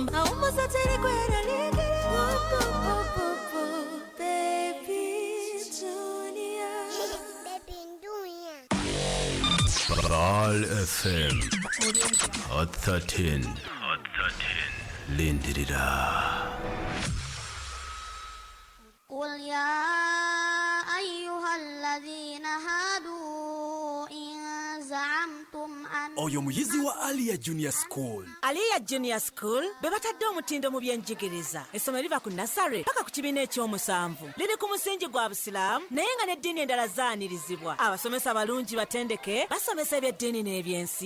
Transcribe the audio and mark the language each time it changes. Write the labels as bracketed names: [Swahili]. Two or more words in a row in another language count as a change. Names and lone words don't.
[Ganda] Awummuza teri kweraliikira. Baal FM Hot 13 Lindirira. [Arabic] قل يا أيها الذين هادوا إن زعمتم أن [Ganda] oyo muyizi wa Aliyah Junior School. Aliyah Junior School be batadde omutindo mu byenjigiriza. Essomero liva ku nasare paka ku kibiina ekyomusanvu. Liri ku musingi gwa Busiraamu naye nga n'eddiini endala zaanirizibwa. Abasomesa balungi batendeke basomesa ebyeddiini n'ebyensi.